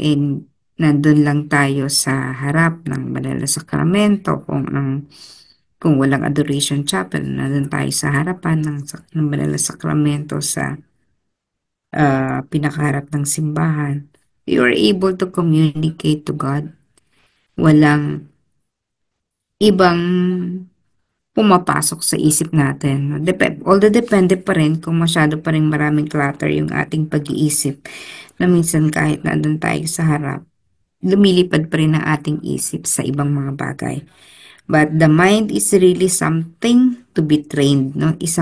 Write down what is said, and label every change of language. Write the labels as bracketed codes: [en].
[tl] And nandun lang tayo sa harap ng banal na sakramento kung walang adoration chapel, nandun tayo sa harapan ng banal na sakramento sa pinakaharap ng simbahan. [en] You are able to communicate to God. [tl] Walang ibang pumapasok sa isip natin. Although depende pa rin kung masyado pa rin maraming clutter yung ating pag-iisip na minsan kahit nandun tayo sa harap, lumilipad pa rin ang ating isip sa ibang mga bagay. [en] But the mind is really something to be trained, no?